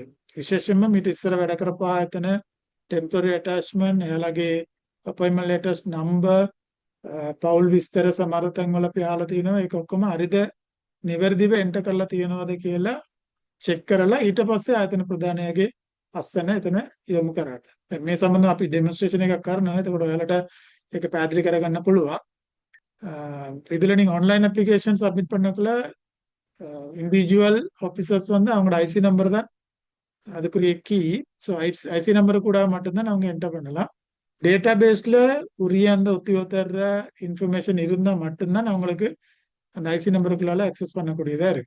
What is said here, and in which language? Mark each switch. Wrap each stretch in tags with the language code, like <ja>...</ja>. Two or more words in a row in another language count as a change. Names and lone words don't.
<si>විශේෂයෙන්ම මීට ඉස්සර වැඩ කරපු ආයතන</si> <en>temporary attachment</en> <si>එයාලගේ</si> <en>appointment letters number</en> <si>පෞල් විස්තර සමහර තැන් වල අපි අහලා තියෙනවා ඒක ඔක්කොම හරිද නිවැරදිව එන්ටර් කරලා තියෙනවද කියලා චෙක් කරලා ඊට පස්සේ ආයතන ප්‍රධානයාගේ අස්සන එතන යොමු කරාට. දැන් මේ සම්බන්ධව අපි ඩෙමොන්ස්ට්‍රේෂන් එකක් කරනවා. එතකොට ඔයාලට ඒක පැහැදිලි කරගන්න පුළුවන්.</si> <ta>இதுல</ta> <en>online application submit</en> <ta>பண்ணக்குள்ள</ta> <en>individual officers</en> <ta>வந்து அவங்களோட</ta> <en>IC number</en> <ta>தான் அதுக்குரிய கீ. ஸோ</ta> <en>IC number</en> <ta>கூட மட்டும்தான் அவங்க என்டர் பண்ணலாம்.</ta> <en>data base</en> <ta>உரிய அந்த உத்தியோகத்தர இன்ஃபர்மேஷன் இருந்தால் மட்டும்தான் அவங்களுக்கு அந்த</ta> <en>IC number</en> <ta>அக்சஸ் பண்ணக்கூடியதா இருக்கு.</ta>